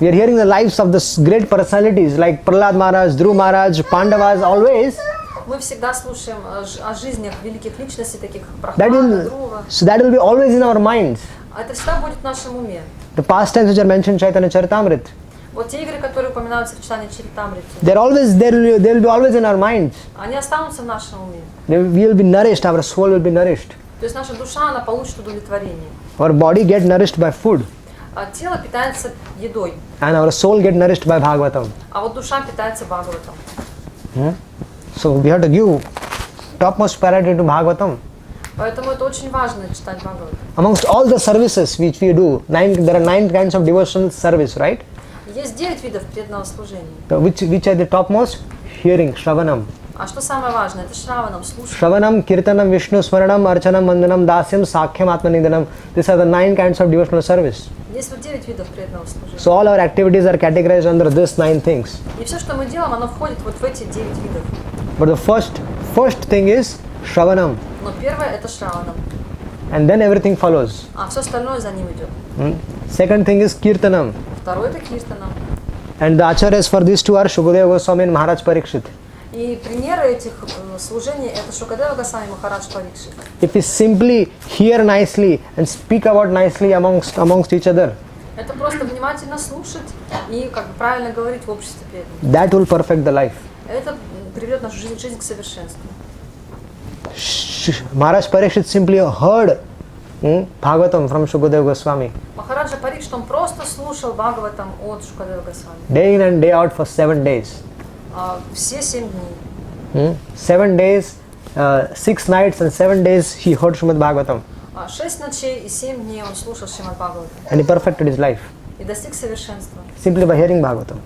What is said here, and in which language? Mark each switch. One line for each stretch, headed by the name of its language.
English: we are hearing the lives of the great personalities like Prahlad Maharaj, Dhruv Maharaj, Pandavas, always.
Russian: мы всегда слушаем о жизнях великих личностей, таких как
English: That
Russian: Прахлада,
English: will,
Russian: Друва.
English: so that will be always in our minds.
Russian: А это всегда будет в нашем уме.
English: The pastimes which are mentioned in Chaitanya Charitamrita,
Russian: Вот те игры, которые упоминаются в читании Чаритамрити,
English: they will be always in our minds.
Russian: они останутся в нашем уме.
English: We will be nourished, our soul will be nourished.
Russian: То есть наша душа, она получит удовлетворение.
English: Our body get nourished by food
Russian: А тело питается едой,
English: and our soul get nourished by Bhagavatam.
Russian: а вот душа питается Бхагаватом.
English: So we have to give topmost priority to Bhagavatam.
Russian: Поэтому это очень важно читать Бхагават.
English: Amongst all the services which we do, there are 9 kinds of devotional service, right?
Russian: Есть 9 видов преданного служения.
English: Which are the topmost? Hearing, Shravanam.
Russian: А что самое важное? Это Шраванам, слушать.
Sanskrit: Shravanam, Kirtanam, Vishnu Smaranam, Archanam, Mandanam, Dasyam, Sakhyam, Atmanidanam.
English: These are the 9 kinds of devotional service.
Russian: Есть вот 9 видов преданного служения.
English: So all our activities are categorized under these 9 things.
Russian: И все, что мы делаем, оно входит вот в эти 9 видов.
English: But the first thing is Shravanam.
Russian: Но первое это Шраванам,
English: And then everything follows.
Russian: а все остальное за ним идет.
English: Second thing is Kirtanam.
Russian: Второе это Киртанам.
English: And the acharyas for these two are Shukadeva Goswami and Maharaj Parikshit.
Russian: И примеры этих служений это Шукадева Госвами, Махарадж Парикшит.
English: If we simply hear nicely and speak about nicely amongst each other,
Russian: Это просто внимательно слушать и как бы правильно говорить в обществе преданных.
English: that will perfect the life.
Russian: Это приведет нашу жизнь к совершенству.
English: Maharaj Parikshit simply heard Bhagavatam from Shukadeva Goswami
Russian: Махараджа Парикшит, он просто слушал Бхагаватам от Шукадева Госвами.
English: day in and day out for 7 days.
Russian: Все 7 дней.
English: 7 days, 6 nights and 7 days he heard Srimad Bhagavatam
Russian: 6 ночей и 7 дней он слушал Шримад Бхагаватам
English: and he perfected his life
Russian: и достиг совершенства,
English: simply by hearing Bhagavatam.